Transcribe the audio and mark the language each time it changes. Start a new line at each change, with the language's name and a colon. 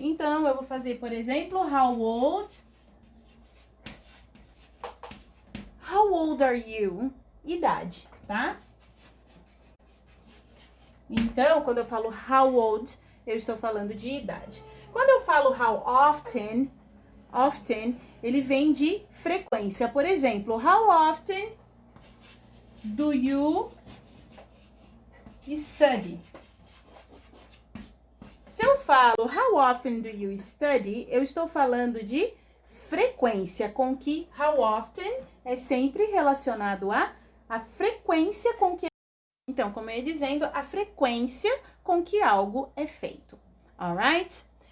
Portuguese: Então, eu vou fazer, por exemplo,
English: how old are you?
Portuguese: Idade, tá? Então, quando eu falo how old, eu estou falando de idade. Quando eu falo how often, ele vem de frequência.
English: Por exemplo, how often do you study?
Portuguese: Se eu falo
English: how often do you study,
Portuguese: eu estou falando de frequência, com que how often é sempre relacionado a frequência com que... Então, como eu ia dizendo, a frequência com que algo é feito, alright?